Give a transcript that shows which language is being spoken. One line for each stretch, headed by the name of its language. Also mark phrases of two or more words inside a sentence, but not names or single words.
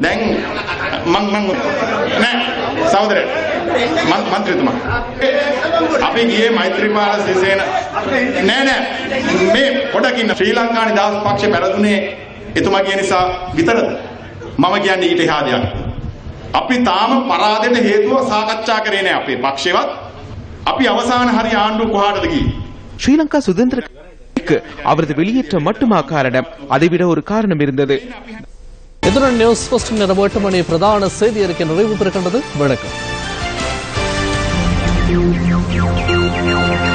Sinhala: දැන් මං නෑ සහෝදරය මන්ත්‍රීතුමා අපි ගියේ මෛත්‍රීපාල සිරිසේන නෑ මේ පොඩකින් ශ්‍රී ලංකා නිදහස් පක්ෂ පෙරදුනේ එතුමා කියන නිසා විතරද මම කියන්නේ ඊට එහා දෙයක් අපි තාම පරාදයට හේතුව සාකච්ඡා කරේ නෑ අපේ පක්ෂේවත් අපි අවසාන හරි ආණ්ඩුව කොහාටද ගියේ
Tamil: ஸ்ரீலங்கா சுதந்திர அவரது வெளியேற்றம் மட்டுமா காரணம் அதைவிட ஒரு காரணம் இருந்தது இதுடன் நியூஸ் ஃபர்ஸ்ட் இரவு 8 மணி பிரதான செய்தி அறிக்கை நிறைவு பெறுகின்றது. வணக்கம்.